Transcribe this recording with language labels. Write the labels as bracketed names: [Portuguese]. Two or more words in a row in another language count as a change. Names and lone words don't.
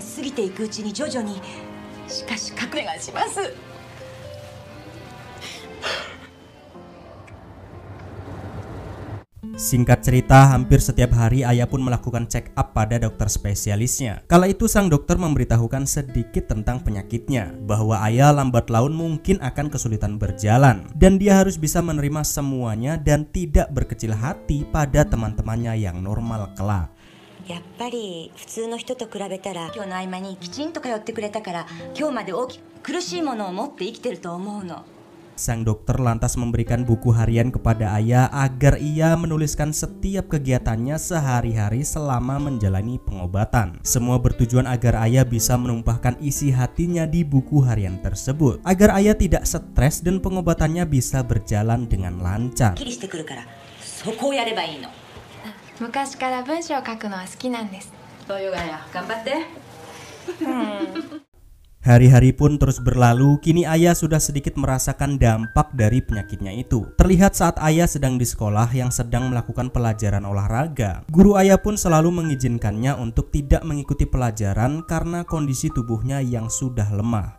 [Indonesian] Singkat cerita, hampir setiap hari ayah pun melakukan [English] check up [Indonesian] pada dokter spesialisnya. Kala itu sang dokter memberitahukan sedikit tentang penyakitnya, bahwa ayah lambat laun mungkin akan kesulitan berjalan, dan dia harus bisa menerima semuanya dan tidak berkecil hati pada teman-temannya yang normal kelak. [Japanese] やっぱり普通の人と比べたら今日の合間にきちんと通ってくれたから今日まで大きく苦しいものを持って生きてると思うの [Indonesian] Sang dokter lantas memberikan buku harian kepada ayah agar ia menuliskan setiap kegiatannya sehari-hari selama menjalani pengobatan. Semua bertujuan agar ayah bisa menumpahkan isi hatinya di buku harian tersebut, agar ayah tidak stres dan pengobatannya bisa berjalan dengan lancar. [Japanese] 昔から文章を書くのは好きなんです。頑張って。 [Indonesian] Hari-hari pun terus berlalu, kini ayah sudah sedikit merasakan dampak dari penyakitnya itu. Terlihat saat ayah sedang di sekolah yang sedang melakukan pelajaran olahraga, guru ayah pun selalu mengizinkannya untuk tidak mengikuti pelajaran karena kondisi tubuhnya yang sudah lemah.